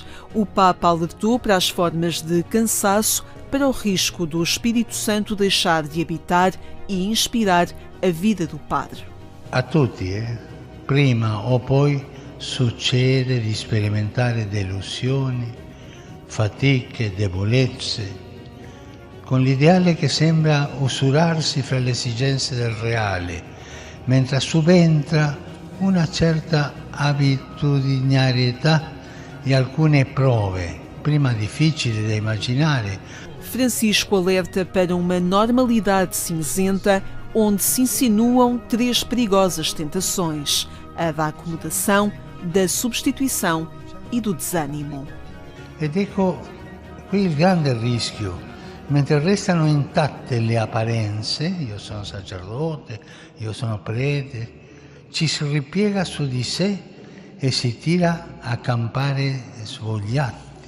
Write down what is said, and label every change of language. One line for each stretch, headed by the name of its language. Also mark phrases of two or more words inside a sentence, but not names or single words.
Portuguese: O Papa alertou para as formas de cansaço, para o risco do Espírito Santo deixar de habitar e inspirar a vida do Padre.
Italian: A tutti, prima o poi succede di sperimentare delusioni, fatiche, debolezze, con l'ideale che sembra usurarsi fra le esigenze del reale, mentre subentra una certa abitudinarietà di alcune prove, prima difficili da immaginare.
Portuguese: Francisco alerta para uma normalidade cinzenta onde se insinuam três perigosas tentações: a da acomodação, da substituição e do desânimo.
Italian: Ed ecco qui il grande rischio. Mentre restano intatte le apparenze, io sono sacerdote, io sono prete, ci si ripiega su di sé e si tira a campare svogliati.